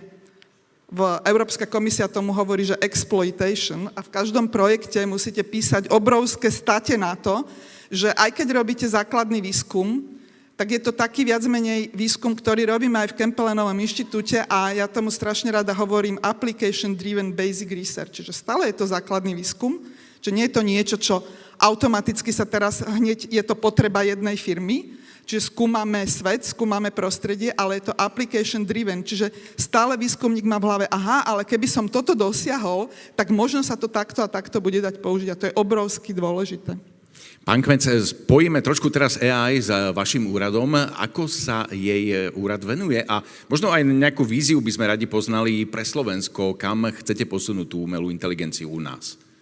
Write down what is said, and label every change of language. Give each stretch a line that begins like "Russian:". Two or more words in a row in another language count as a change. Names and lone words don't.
Slovak: Európska komisia tomu hovorí, že exploitation, a v každom projekte musíte písať obrovské state na to, že aj keď robíte základný výskum, tak je to taký viac menej výskum, ktorý robíme aj v Campbellovom inštitúte, a ja tomu strašne rada hovorím
English: application-driven basic research,
Slovak: čiže stále je to základný výskum, že nie je to niečo, čo automaticky sa teraz hneď je to potreba jednej firmy, čiže skúmame svet, skúmame prostredie, ale je to
English: application driven,
Slovak: čiže stále výskumník má v hlave, aha, ale keby som toto dosiahol, tak možno sa to takto a takto bude dať použiť, a to je obrovsky dôležité. Pán Kmec, spojíme trošku teraz AI s vašim úradom. Ako sa jej úrad venuje? A možno aj nejakú víziu by sme radi poznali pre Slovensko, kam chcete posunúť tú umelú inteligenciu u nás?